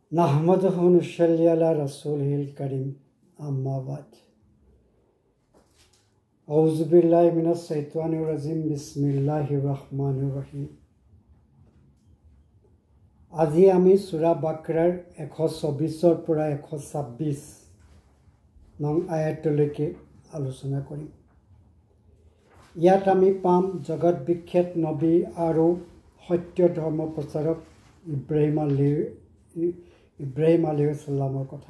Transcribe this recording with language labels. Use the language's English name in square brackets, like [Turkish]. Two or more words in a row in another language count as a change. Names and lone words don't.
[Arabic] نحمده نصلي على رسوله الكريم أما بعد أعوذ بالله من الشيطان الرجيم بسم الله الرحمن الرحيم [Assamese] আজি আমি সূরা বাকৰাৰ 124 পৰা 126 নং আয়াতলৈকে আলোচনা কৰিম। [Arabic] ইয়াত আমি পাম জগত বিখ্যাত নবী আৰু সত্য ধৰ্ম প্ৰচাৰক ইব্ৰাহিম عليه السلام কথা।